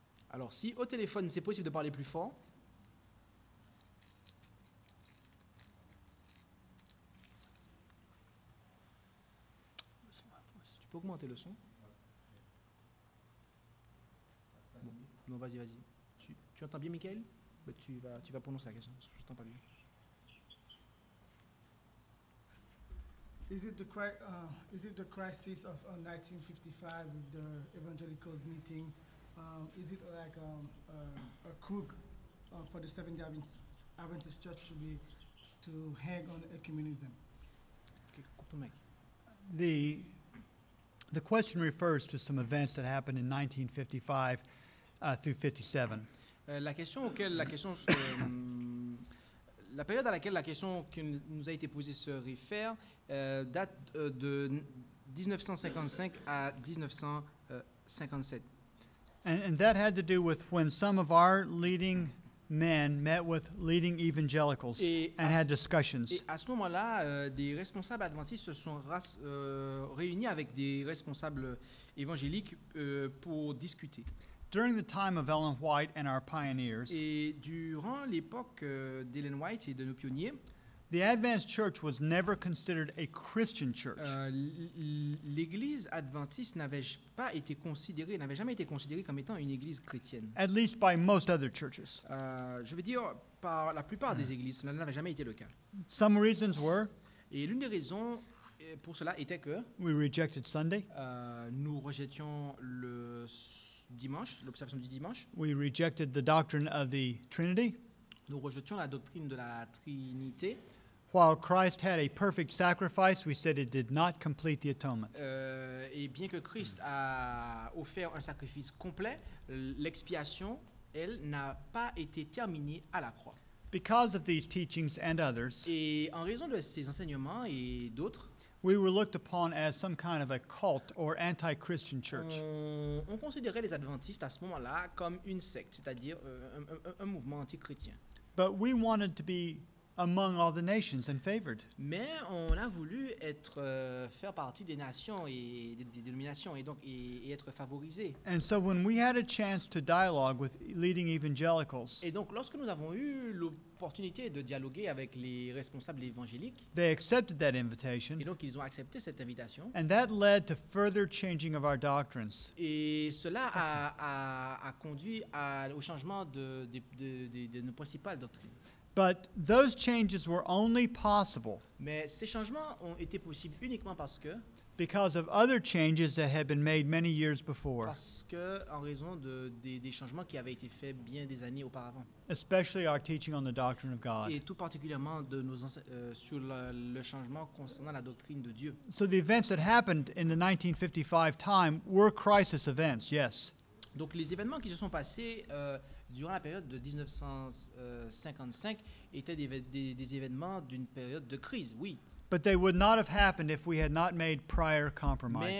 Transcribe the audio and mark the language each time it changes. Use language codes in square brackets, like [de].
[fr] Alors, si au téléphone c'est possible de parler plus fort, tu peux augmenter le son. Bon. Non, vas-y. Tu entends bien, Michael? Bah, tu vas prononcer la question, parce que je n'entends pas bien. [en] Is it the crisis of 1955 with the evangelicals meetings? Is it like a crook for the Seventh-day Adventist Church to hang on ecumenism? [fr] Okay, coupe ton mic. [en] The question refers to some events that happened in 1955 through 57. [fr] La période à laquelle la question qui nous a été posée se réfère date de 1955 à 1957. [en] And that had to do with when some of our leading men met with leading evangelicals and had discussions. [fr] Et à ce moment-là, des responsables adventistes se sont réunis avec des responsables évangéliques pour discuter. [en] During the time of Ellen White and our pioneers, [fr] Et durant l'époque d'Ellen White et de nos pionniers, [en] the Adventist Church was never considered a Christian church. [fr] l'Église adventiste n'avait jamais été considérée comme étant une Église chrétienne. [en] At least by most other churches. [fr] Je veux dire, par la plupart des églises, cela n'avait jamais été le cas. [en] Some reasons were [fr] Et l'une des raisons pour cela était que [en] we rejected Sunday, [fr] nous rejetions le dimanche, l'observation du dimanche. [en] we rejected the doctrine of the Trinity. [fr] Nous rejetions la doctrine de la Trinité. [en] While Christ had a perfect sacrifice, we said it did not complete the atonement. [fr] Et bien que Christ a offert un sacrifice complet, l'expiation, elle, n'a pas été terminée à la croix. [en] Because of these teachings and others, [fr] Et en raison de ces enseignements et d'autres, [en] we were looked upon as some kind of a cult or anti-Christian church. [fr] on considérait les adventistes à ce moment-là comme une secte, c'est-à-dire un mouvement anti-chrétien. [en] But we wanted to be among all the nations and favored. [fr] Mais on a voulu faire partie des nations et des dénominations et donc et être favorisés. [en] And so when we had a chance to dialogue with leading evangelicals, [fr] Et donc lorsque nous avons eu l'opportunité de dialoguer avec les responsables évangéliques, [en] they accepted that invitation, [fr] et donc ils ont accepté cette invitation, [en] and that led to further changing of our doctrines. [fr] et cela a conduit au changement de nos principales doctrines. [en] But those changes were only possible [fr] Mais ces changements ont été possibles uniquement parce [en] because of other changes that had been made many years before, [fr] en raison des changements qui avaient été faits bien des années auparavant, [en] especially our teaching on the doctrine of God. [fr] et tout particulièrement sur le changement concernant la doctrine de Dieu. [en] So the events that happened in the 1955 time were crisis events, yes. [fr] Donc les événements qui se sont passés durant la période de 1955 étaient des événements d'une période de crise, oui. [en] But they would not have happened if we had not made prior compromises.